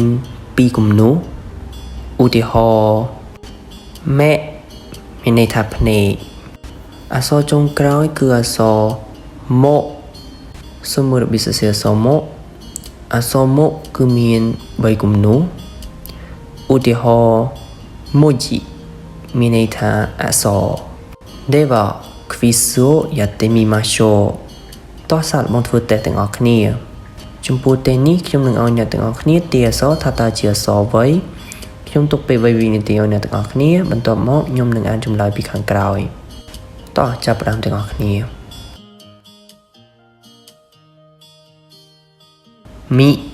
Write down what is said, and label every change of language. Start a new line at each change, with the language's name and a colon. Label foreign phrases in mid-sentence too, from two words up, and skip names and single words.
Khmer: 2 គំនូឧទាហរណ៍ម៉ែមានន័យថាភ្នែកអក្សរចុងក្រោយគឺអក្សរម៉ូសូមមើលពីសរសេរអក្សរ ម៉ូអក្សរម៉ូគឺមាន3គំនូឧទាហរណ៍ម៉ូជីមានន័យថាអក្ស រ
Japanese: ではクイズをやってみましょう
Khmer: តោះសាកល្បងធ្វើតេស្តទាំងអស់គ្នាចំពោះតេស្តនេះខ្ញុំនឹងឲ្យអ្នកទាំងអស់គ្នាទាយអក្សរថាតើជាអក្សរអ្វីខ្ញុំទុកពេល3វិនាទីឲ្យអ្នកទាំងអស់គ្នាបន្ទាប់មកខ្ញុំនឹងអានចម្លើយពីខាងក្រោយតោះចាប់ផ្ដើមទាំងអស់គ្នាមី